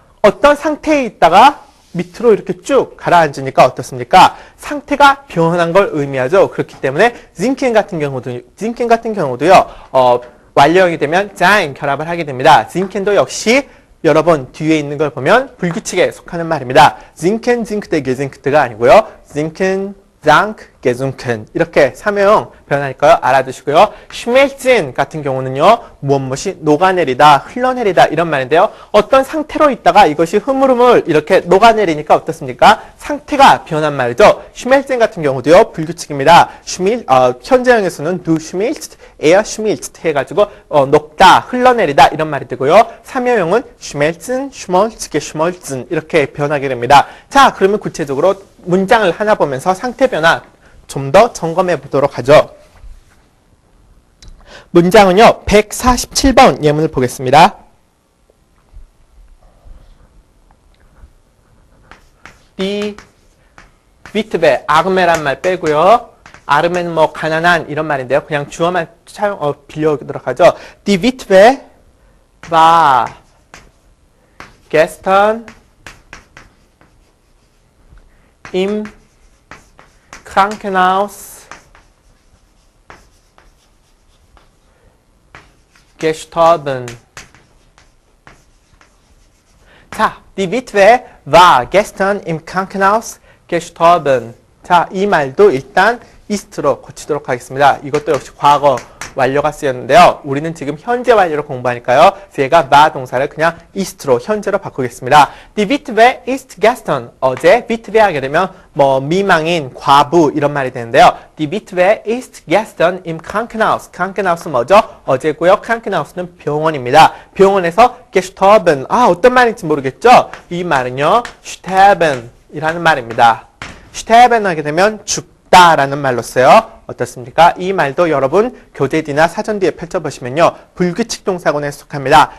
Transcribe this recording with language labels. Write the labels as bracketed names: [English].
[Korean] 어떤 상태에 있다가 밑으로 이렇게 쭉 가라앉으니까 어떻습니까? 상태가 변한 걸 의미하죠. 그렇기 때문에 sinken 같은 경우도요, 완료형이 되면 sein 결합을 하게 됩니다. sinken도 역시 여러분 뒤에 있는 걸 보면 불규칙에 속하는 말입니다. [German] sinken, sinkte, gesinkte [Korean] 가 아니고요. sinken, sank, gesunken 이렇게 3호형 변하니까요. 알아두시고요. schmelzen 같은 경우는요. 무엇이 녹아내리다, 흘러내리다 이런 말인데요. 어떤 상태로 있다가 이것이 흐물흐물 이렇게 녹아내리니까 어떻습니까? 상태가 변한 말이죠. schmelzen 같은 경우도요. 불규칙입니다. 현재형에서는 [German] du schmilzt, er schmilzt [Korean] 해가지고 녹다, 흘러내리다 이런 말이 되고요. 3호형은 [German] schmelzen, schmolz, geschmolzen [Korean] 이렇게 변하게 됩니다. 자, 그러면 구체적으로 문장을 하나 보면서 상태 변화 좀 더 점검해 보도록 하죠. 문장은요. 147번 예문을 보겠습니다. [German] Die Witwe, [Korean] 아르메란 말 빼고요. 아르메는 뭐 가난한 이런 말인데요. 그냥 주어만 빌려오도록 하죠. [German] Die Witwe war gestern im Krankenhaus gestorben. 자, die Witwe war gestern im Krankenhaus gestorben. [Korean] 자, 이 말도 일단 ist로 고치도록 하겠습니다. 이것도 역시 과거 완료가 쓰였는데요. 우리는 지금 현재 완료를 공부하니까요. 제가 war 동사를 그냥 ist로 현재로 바꾸겠습니다. [German] Die Witwe ist gestern. [Korean] 어제 Witwe 하게 되면 뭐 미망인, 과부 이런 말이 되는데요. [German] Die Witwe ist gestern im Krankenhaus. [Korean] Krankenhaus 뭐죠? 어제고요. Krankenhaus는 병원입니다. 병원에서 gestorben. 어떤 말인지 모르겠죠? 이 말은요. sterben 이라는 말입니다. sterben 하게 되면 죽다라는 말로 써요. 어떻습니까? 이 말도 여러분 교재 뒤나 사전 뒤에 펼쳐보시면요. 불규칙 동사군에 속합니다.